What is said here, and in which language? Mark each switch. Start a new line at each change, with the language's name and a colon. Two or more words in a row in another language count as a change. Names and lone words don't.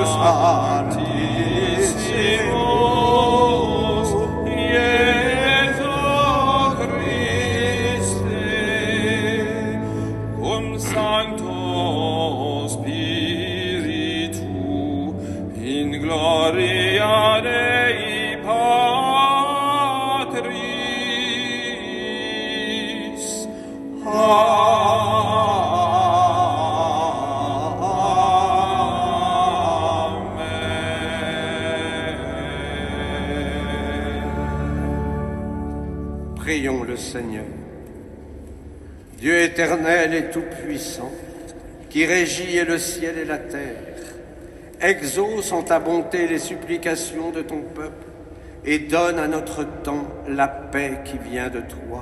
Latin: Santissimus, Iesu Christe, cum Sancto Spiritu, in gloria Dei Patris. Amen.
French: Prions le Seigneur. Dieu éternel et tout-puissant, qui régit le ciel et la terre, exauce en ta bonté les supplications de ton peuple et donne à notre temps la paix qui vient de toi.